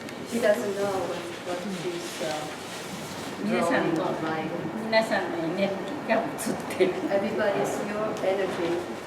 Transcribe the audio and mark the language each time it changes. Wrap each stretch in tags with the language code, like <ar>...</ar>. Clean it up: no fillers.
<en>She doesn't know what she's</en> <ja>皆さんのエネルギーが映ってる。</ja> <en>Everybody's your energy.</en>